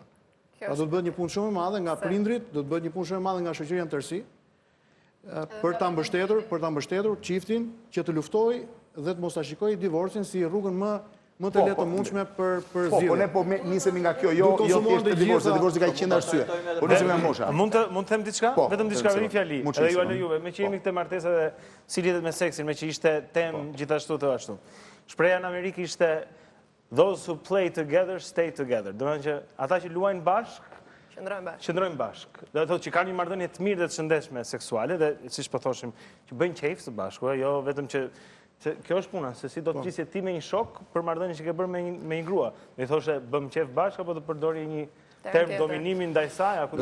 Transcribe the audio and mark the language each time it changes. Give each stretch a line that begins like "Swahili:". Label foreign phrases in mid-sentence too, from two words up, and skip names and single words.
Albanian: Pra do të bëhet një punë shumë e madhe nga prindrit, do të bëhet një punë shumë e madhe nga shoqëria në tërësi, për ta mbështetur çiftin që të luftojë dhe të mos ta shikojë divorcin si rrugën më të lehtë mundshme për zgjidhje. Po ne nisemi nga kjo, jo thjesht divorci ka 100 arsye. Po nisemi nga mosha. Mund të them diçka? Vetëm diçka me një fjali. Edhe ju juve, me që jemi këtë martesë dhe si lidhet me seksin, me që ishte temë gjithashtu të ashtu. Shpreha në Amerikë ishte
English: those who play together stay together.
Albanian: Do të thonë që ata që luajnë bashkë qëndrojnë bashkë. Do të thotë që kanë një marrëdhënie të mirë dhe të shëndetshme seksuale dhe siç po thoshim, që bëjnë qejf së bashku, jo vetëm që kjo është puna, se si do të qisje ti me një shok për marrëdhënien që ke bërë me një grua. Do i thoshe bëm qejf bashkë apo do përdori një term dominimi ndaj saj, apo